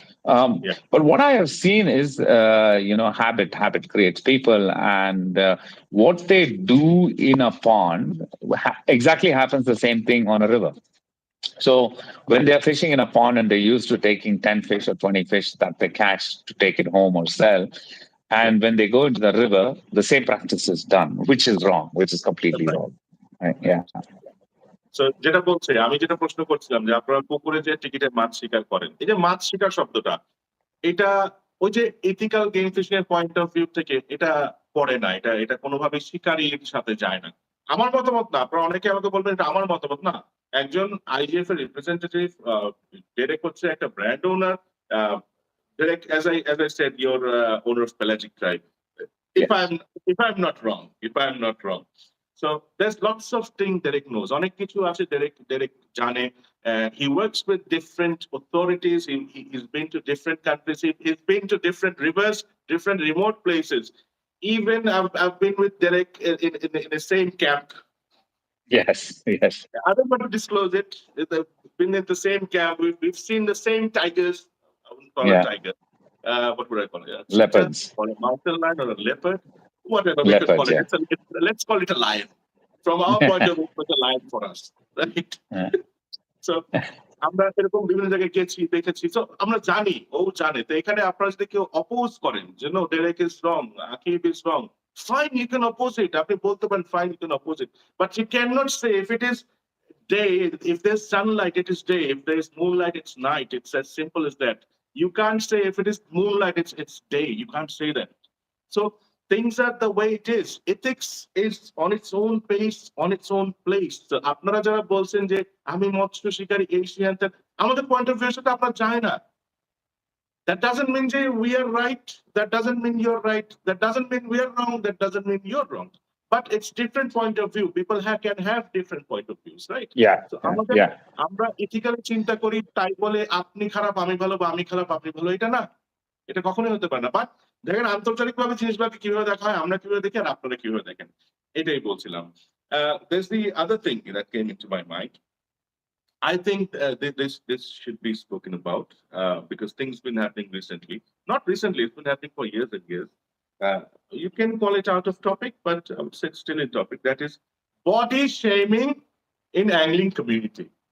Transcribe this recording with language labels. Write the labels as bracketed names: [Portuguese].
[English] But what I have seen is, habit creates people, and what they do in a pond exactly happens the same thing on a river. So when they're fishing in a pond and they're used to taking 10 fish or 20 fish that they catch to take it home or sell, and when they go into the river, the same practice is done, which is wrong, which is completely wrong. Right? Yeah. [Bangla] So যেটা বলছে, আমি যেটা প্রশ্ন করছিলাম যে আপনারা পুকুরে যে টিকিটে মাছ শিকার করেন, এই যে মাছ শিকার শব্দটা, এটা ওই যে এথিক্যাল গেম ফিশিং এর পয়েন্ট অফ ভিউ থেকে এটা পড়ে না, এটা কোনোভাবে শিকারীর সাথে যায় না। আমার মতামত না, আপনারা অনেকে আমাকে বলবেন এটা আমার মতামত না। একজন আইজিএফ এর রিপ্রেজেন্টেটিভ, ডেরেক হচ্ছে একটা brand owner. [English] Derek, as I said, you're owner of Pelagic tribe. If I'm not wrong. So there's lots of things Derek knows. [Bangla] অনেক কিছু আছে Derek জানে. [English] He works with different authorities. He's been to different countries. He's been to different rivers, different remote places. Even I've been with Derek in the same camp. Yes. I don't want to disclose it. We've been in the same camp. We've seen the same tigers. I wouldn't call it tiger. What would I call it? Leopards. Or a mountain lion or a leopard. Whatever we could Leopard, call it. Let's call it a lion. From our point of view, it's a lion for us. Right? [Bangla] So আমরা এরকম বিভিন্ন জায়গায় গেছি, দেখেছি। So আমরা জানি, ও জানে। তো এখানে আপনারা যদি কেউ অপোজ করেন, যে [English] no, Derek is wrong, Akib is wrong, fine, you can oppose it. [Bangla] আপনি বলতে পারেন, [English] fine, you can oppose it. But you cannot say if it is day, if there's sunlight, it is day. If there's moonlight, it's night. It's as simple as that. You can't say if it is moonlight, it's day. You can't say that. So things are the way it is. Ethics is on its own pace, on its own place. [Bangla] So আপনারা যারা বলছেন যে আমি মৎস্য শিকারী Asian, আমাদের point of view সাথে আপনার যায় না। [English] That doesn't mean [Bangla] যে [English] we are right. That doesn't mean you're right. That doesn't mean we are wrong. That doesn't mean you're wrong. But it's different point of view. People can have different point of views, right? [Bangla] So আমরা ethically চিন্তা করি, তাই বলে আপনি খারাপ আমি ভালো বা আমি খারাপ আপনি ভালো, এটা না। এটা কখনোই হতে পারে না। বাট দেখেন আন্তর্জাতিকভাবে জিনিসগুলোকে কিভাবে দেখা হয়, আমরা কিভাবে দেখি আর আপনারা কিভাবে দেখেন, এটাই বলছিলাম। [English] There's the other thing that came into my mind. I think this should be spoken about because things been happening recently. Not recently, it's been happening for years and years. You can call it out of topic, but I would say it's still in topic. That is body shaming in angling community.